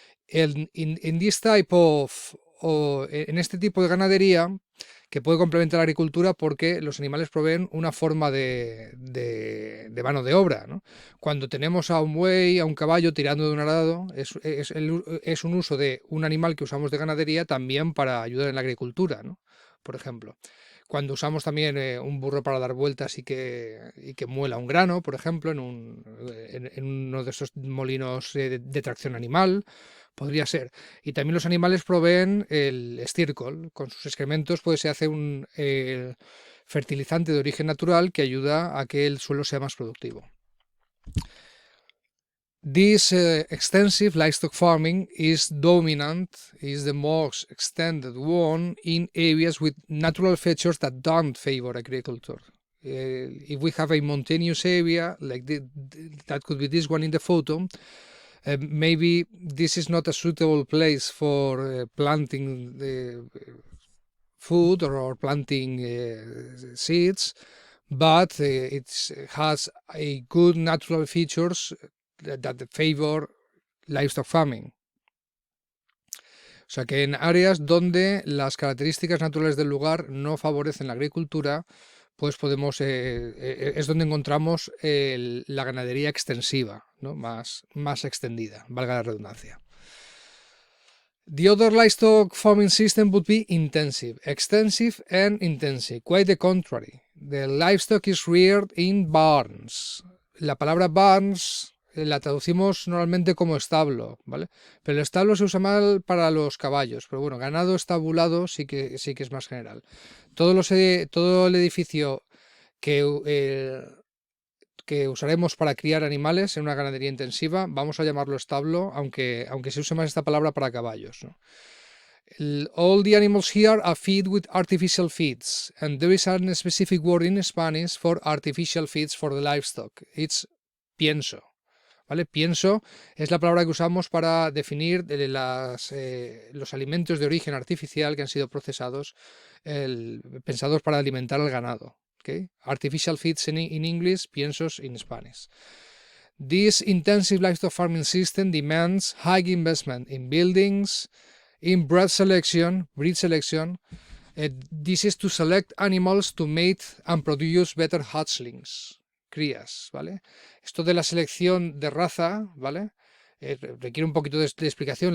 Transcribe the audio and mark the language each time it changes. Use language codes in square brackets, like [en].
[en] In this type [es] en este tipo de ganadería, que puede complementar la agricultura porque los animales proveen una forma de mano de obra, ¿no? Cuando tenemos a un buey, a un caballo tirando de un arado, es un uso de un animal que usamos de ganadería también para ayudar en la agricultura, ¿no? Por ejemplo, cuando usamos también un burro para dar vueltas y que muela un grano, por ejemplo, en uno de esos molinos de tracción animal, podría ser. Y también los animales proveen el estiércol. Con sus excrementos pues se hace un fertilizante de origen natural que ayuda a que el suelo sea más productivo. [en] This extensive livestock farming is dominant, is the most extended one in areas with natural features that don't favor agriculture. If we have a mountainous area, like that could be this one in the photo, maybe this is not a suitable place for planting food or planting seeds, but it has a good natural features that favor livestock farming. [es] O sea que en áreas donde las características naturales del lugar no favorecen la agricultura, pues podemos, es donde encontramos la ganadería extensiva, ¿no? más extendida, valga la redundancia. [en] The other livestock farming system would be intensive, extensive and intensive. Quite the contrary. The livestock is reared in barns. [es] La palabra barns la traducimos normalmente como establo, ¿vale? Pero el establo se usa mal para los caballos, pero bueno, ganado estabulado sí que es más general. Todo el edificio que usaremos para criar animales en una ganadería intensiva, vamos a llamarlo establo, aunque se use más esta palabra para caballos, ¿no? [en] All the animals here are fed with artificial feeds, and there is a specific word in Spanish for artificial feeds for the livestock. It's pienso. ¿Vale? [es] Pienso es la palabra que usamos para definir los alimentos de origen artificial que han sido procesados, pensados para alimentar al ganado. [en] Okay? Artificial feeds in English, piensos in Spanish. This intensive livestock farming system demands high investment in buildings, in breed selection. This is to select animals to mate and produce better hatchlings. [es] Crías, ¿vale? Esto de la selección de raza, ¿vale? Requiere un poquito de explicación.